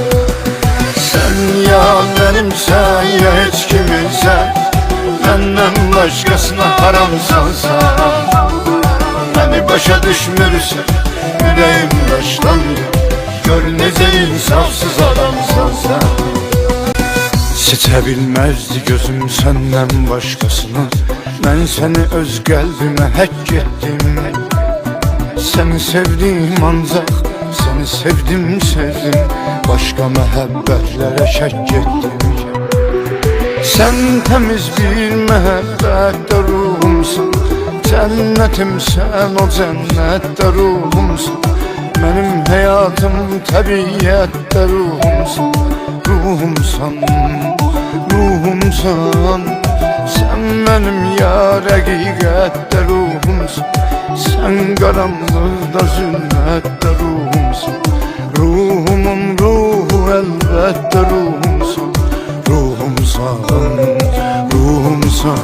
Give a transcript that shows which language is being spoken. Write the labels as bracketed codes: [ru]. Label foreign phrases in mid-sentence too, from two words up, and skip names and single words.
[tr] Sen ya benimsen ya hiç kiminsen. Benden başkasına haramsan sen. Beni başa düşmürsen, yüreğim daştandı. Gör nece insafsız adamsan sen. [az] Seçə bilməzdi gözüm səndən başqasını. Mən səni öz qəlbimə həkk etdim. Səni sevdim ancaq, səni sevdim, sevdim. Başqa məhəbbətlərə şəkk etdim. Sən təmiz bir məhəbbətdə ruhumsun. Cənnətimsən, o cənnətdə ruhumsun. Mənim həyatım təbiyyətdə ruhumsun. Ruhumsan, ruhumsan. Sen benim ya həqiqətdə ruhumsun. Sen qaranlıqda zülmətdə ruhumsun. Ruhumun ruhu əlbəttə ruhumsun. Ruhumsan, ruhumsan.